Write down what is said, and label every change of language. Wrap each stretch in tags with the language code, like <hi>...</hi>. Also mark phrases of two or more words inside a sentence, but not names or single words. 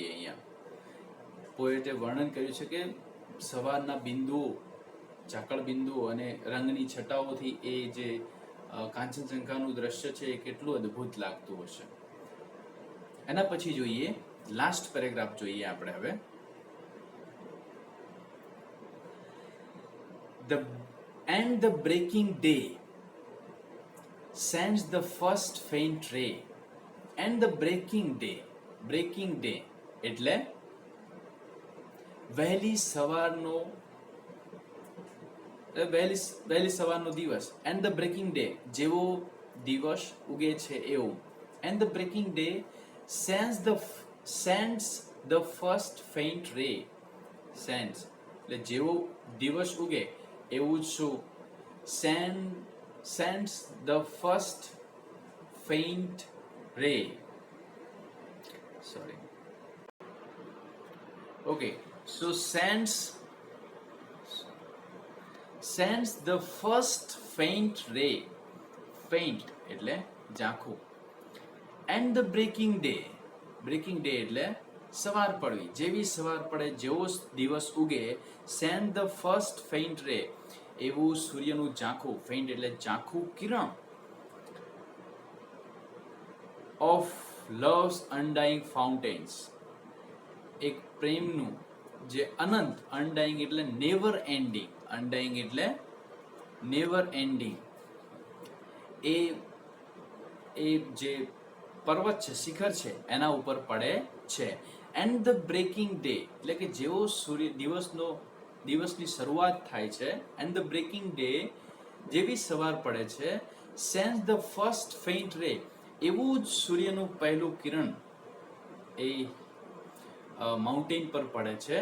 <gu>અહીંયા પોએટે વર્ણન કર્યું છે કે સવારના બિંદુઓ, ઝાકળ બિંદુઓ અને રંગની છટાઓથી એ જે કાંચનજંઘાનું દ્રશ્ય છે એ કેટલું અદ્ભુત લાગતું હશે. એના પછી જોઈએ</gu> <en>last paragraph</en> <gu>જોઈએ આપણે હવે.</gu> <en>The breaking day sends the first faint ray. And the breaking day</en> <gu>એટલે વહેલી સવારનો દિવસ.</gu> <en>And the breaking day,</en> <gu>જેવો દિવસ ઉગે છે એવું.</gu> <en>And the breaking day sends the first faint ray.</en> <gu>Sends એટલે જેવો દિવસ ઉગે એવું શું?</gu> <en>Sends the first faint ray. Sorry. Okay, so sends the first faint ray.</en> <gu>Faint એટલે ઝાંખું.</gu> <en>And the breaking day</en> <gu>એટલે સવાર પડવી, જેવી સવાર પડે, જેવો દિવસ ઉગે,</gu> <en>send the first faint ray,</en> <gu>એવું સૂર્યનું ઝાંખું, faint એટલે ઝાંખું કિરણ,</gu> <en>of love's undying fountains,</en> <gu>એક પ્રેમનું જે અનંત, અનડાઈંગ એટલે</gu> <en>never ending,</en> <gu>અનડાઈંગ એટલે</gu> <en>never ending,</en> <gu>એ જે પર્વત છે, શિખર છે, એના ઉપર પડે છે.</gu> <en>and the breaking day</en> <gu>એટલે કે જેવો સૂર્ય દિવસની શરૂઆત થાય છે,</gu> <en>and the breaking day</en> <gu>જેવી સવાર પડે છે,</gu> <en>sends the first faint ray</en> <gu>એવું જ સૂર્યનું પહેલું કિરણ એ માઉન્ટેન પર પડે છે.</gu>